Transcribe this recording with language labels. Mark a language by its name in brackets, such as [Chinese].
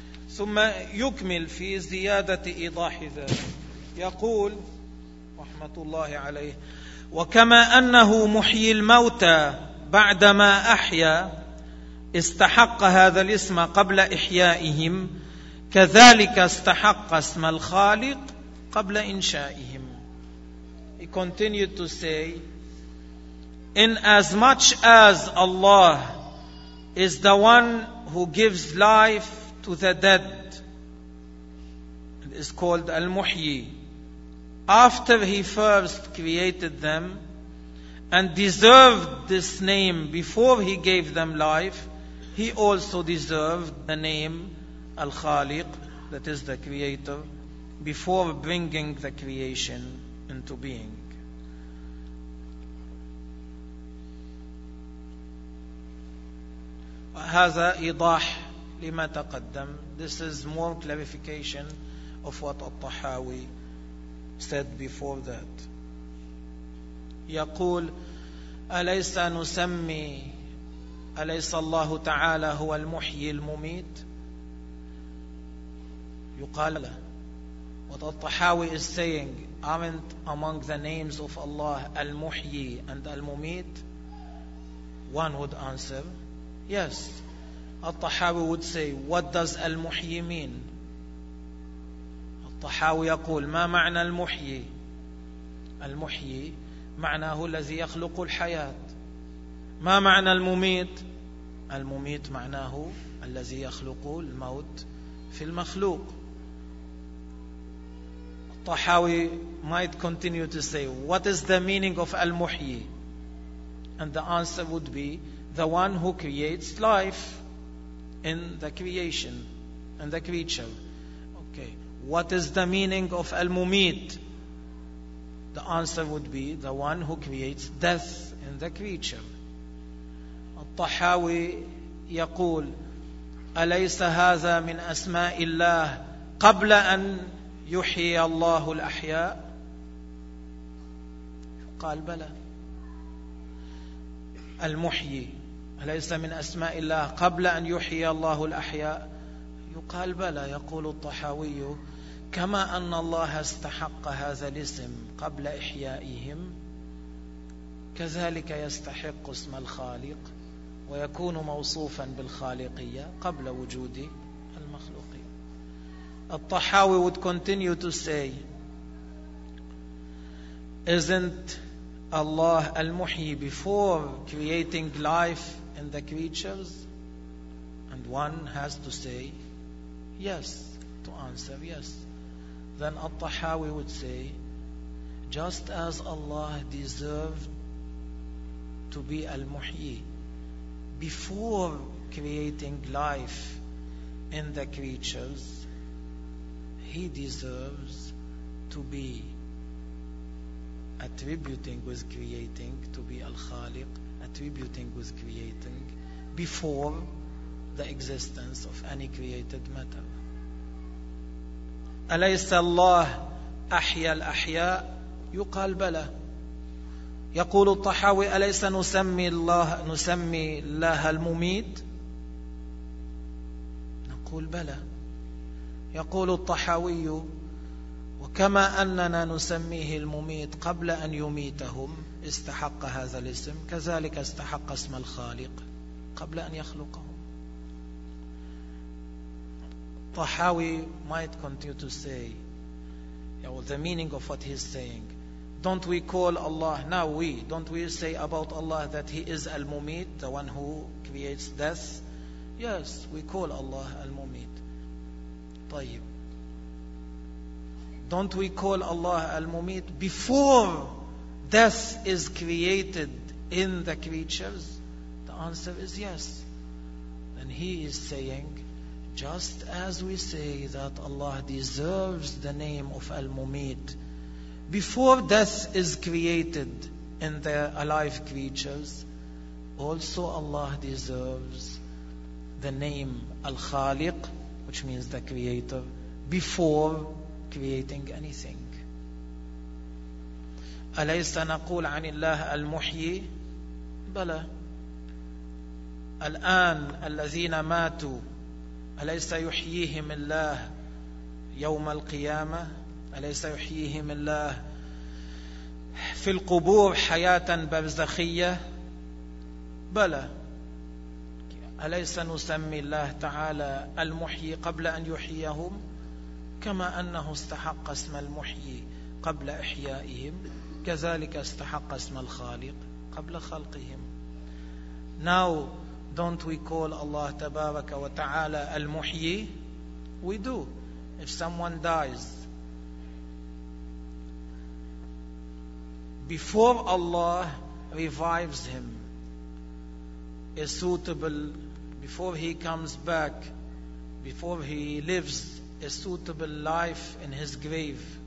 [Arabic] ثم يكمل في زيادة إيضاح ذلك يقول رحمة الله عليه: وكما أنه محيي الموتى بعدما أحيا استحق هذا الاسم قبل إحيائهم، كذلك استحق اسم الخالق قبل إنشائهم. [English] He continued to say, in as much as Allah is the one who gives life to the dead, it is called Al-Muhyi, after he first created them and deserved this name before he gave them life, he also deserved the name Al-Khaliq, that is the creator, before bringing the creation into being. [Arabic] هذا إيضاح لما تقدم. [English] This is more clarification of what Al-Tahawi said before that. [Arabic] يقول: أليس نسمي، أليس الله تعالى هو المحيي المميت؟ يقال له. [English] What Al-Tahawi is saying, aren't among the names of Allah المحيي and المميت؟ One would answer, yes. Al-Tahawi would say, what does المحيي mean? [Arabic] Al-Tahawi يقول: ما معنى المحيي؟ المحيي معناه الذي يخلق الحياة. ما معنى المميت؟ المميت معناه الذي يخلق الموت في المخلوق. [English] الطحاوي might continue to say, what is the meaning of al-muhyi? And the answer would be, the one who creates life in the creation, in the creature. Okay, what is the meaning of al-mumit? The answer would be, the one who creates death in the creature. [Arabic] الطحاوي يقول: أليس هذا من أسماء الله قبل أن يحيي الله الأحياء؟ قال: بلى. المحيي أليس من أسماء الله قبل أن يحيي الله الأحياء؟ يقال: بلى. يقول الطحاوي: كما أن الله استحق هذا الاسم قبل إحيائهم، كذلك يستحق اسم الخالق ويكون موصوفا بالخالقية قبل وجود المخلوقين. [English] الطحاوي would continue to say, isn't Allah المحيي before creating life in the creatures? And one has to say yes, to answer yes. Then Al-Tahawi would say, just as Allah deserved to be Al-Muhyi before creating life in the creatures, he deserves to be attributing with creating, to be Al-Khaliq, attributing with creating before the existence of any created matter. [Arabic] أليس الله أحيا الأحياء؟ يقال: بلى. يقول الطحاوي: أليس نسمي الله المميت؟ نقول: بلى. يقول الطحاوي: وكما أننا نسميه المميت قبل أن يميتهم استحق هذا الاسم، كذلك استحق اسم الخالق قبل أن يخلقهم. [English] Tahawi might continue to say, you know, the meaning of what he's saying, don't we call Allah, now we, don't we say about Allah that he is al-mumit, the one who creates death? Yes, we call Allah al-Mumit. [Arabic] طيب. [English] Don't we call Allah al-Mumit before death is created in the creatures? The answer is yes. Then he is saying, just as we say that Allah deserves the name of al-Mumit before death is created in the alive creatures, also Allah deserves the name Al-Khaliq, which means the creator, before creating anything. [Arabic] أليس نقول عن الله المحيي؟ بلى. الآن الذين ماتوا أليس يحييهم الله يوم القيامة؟ أليس يحييهم الله في القبور حياة برزخية؟ بلى. أليس نسمي الله تعالى المحيي قبل أن يحييهم كما أنه استحق اسم المحيي قبل إحيائهم، كذلك استحق اسم الخالق قبل خلقهم. [English] Now don't we call Allah [Arabic] تبارك وتعالى [English] المحيي؟ We do. If someone dies before Allah revives him, is suitable before he comes back, before he lives a suitable life in his grave.